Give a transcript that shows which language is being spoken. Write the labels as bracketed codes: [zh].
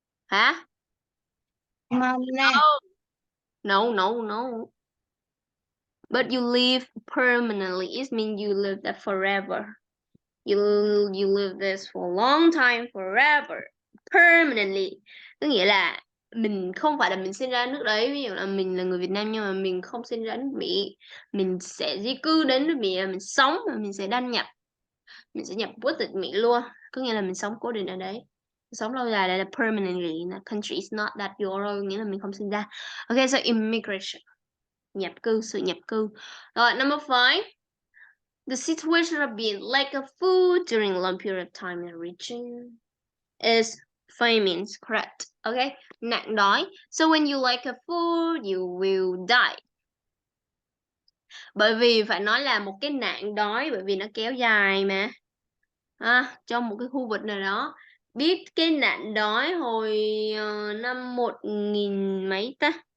[vi] Hả? [en] No. But you live permanently. It means you live there forever. You live this for a long time, forever, permanently. [vi] Có nghĩa là mình không phải là mình sinh ra nước đấy. Ví dụ là mình là người Việt Nam nhưng mà mình không sinh ra nước Mỹ. Mình sẽ di cư đến nước Mỹ, mình sống và mình sẽ đăng nhập. Mình sẽ nhập quốc tịch Mỹ luôn. Có nghĩa là mình sống cố định ở đấy. Sống lâu dài là permanently. [en] The country is not that your own. [vi] Nghĩa là mình không sinh ra. [en] Okay, so immigration. [vi] Nhập cư, sự nhập cư. Rồi, [en] number 5. The situation of being lack of food during a long period of time in a region is famine, correct? Okay, [vi] nạn đói. [en] So when you lack of food, you will die. [vi] Bởi vì phải nói là một cái nạn đói, bởi vì nó kéo dài mà. Trong một cái khu vực nào đó. Biết cái nạn đói hồi năm 1000 mấy ta?